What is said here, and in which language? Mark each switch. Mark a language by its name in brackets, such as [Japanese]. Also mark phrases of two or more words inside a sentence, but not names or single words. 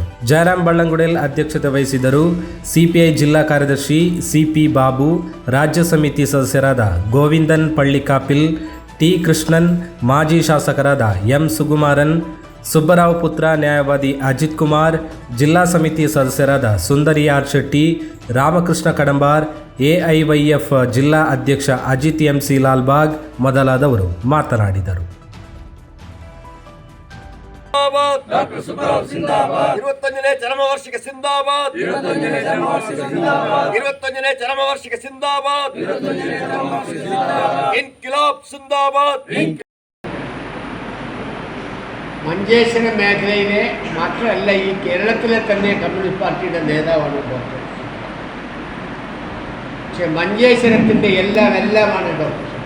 [Kannada] ಜಯರಾಮ್ ಬಳ್ಳಂಗುಡೆಲ್ ಅಧ್ಯಕ್ಷತೆ ವಹಿಸಿದರು. ಸಿಪಿಐ ಜಿಲ್ಲಾ ಕಾರ್ಯದರ್ಶಿ ಸಿಪಿ ಬಾಬು, ರಾಜ್ಯ ಸಮಿತಿ ಸದಸ್ಯರಾದ ಗೋವಿಂದನ್ ಪಳ್ಳಿಕಾಪಿಲ್, ಟಿ ಕೃಷ್ಣನ್, ಮಾಜಿ ಶಾಸಕರಾದ ಎಂ ಸುಗುಮಾರನ್, ಸುಬ್ಬರಾವ್ ಪುತ್ರ ನ್ಯಾಯವಾದಿ ಅಜಿತ್ ಕುಮಾರ್, ಜಿಲ್ಲಾ ಸಮಿತಿ ಸದಸ್ಯರಾದ ಸುಂದರಿ ಆರ್ ಶೆಟ್ಟಿ, ರಾಮಕೃಷ್ಣ ಕಡಂಬಾರ್, ಎಐವೈಎಫ್ ಜಿಲ್ಲಾ ಅಧ್ಯಕ್ಷ ಅಜಿತ್ ಎಂಸಿ ಲಾಲ್ಬಾಗ್ ಮೊದಲಾದವರು ಮಾತನಾಡಿದರು. ಡಾಕ್ಟರ್ ಸುಬ್ಬರಾವ್ ಜಿಂದಾಬಾದ್. 21ನೇ ಚರಮವಾರ್ಷಿಕ ಜಿಂದಾಬಾದ್. 21ನೇ ಚರಮವಾರ್ಷಿಕ ಜಿಂದಾಬಾದ್. [Malayalam] ഇൻക്ലാബ് ജിന്ദാബാദ്. മഞ്ചേശ്വര മേഖലയിലെ മാത്രമല്ല, ഈ കേരളത്തിലെ തന്നെ കമ്മ്യൂണിസ്റ്റ് പാർട്ടിയുടെ നേതാവാണ് ഡോക്ടർ. പക്ഷെ മഞ്ചേശ്വരത്തിൻ്റെ എല്ലാമാണ് ഡോക്ടർ.